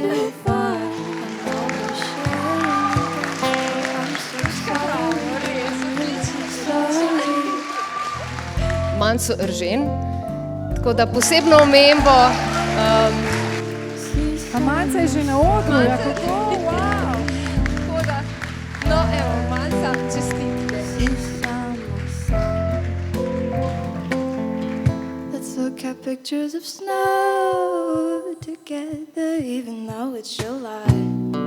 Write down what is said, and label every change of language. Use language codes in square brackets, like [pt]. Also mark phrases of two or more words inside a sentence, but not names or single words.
[sl] Manco Eržen, tako da posebno omembo. A Manca je že na odru, ja kako? Wow. Tako da, no evo, Manca, čestitke. [en] Let's look at pictures of snow together, even though it's July.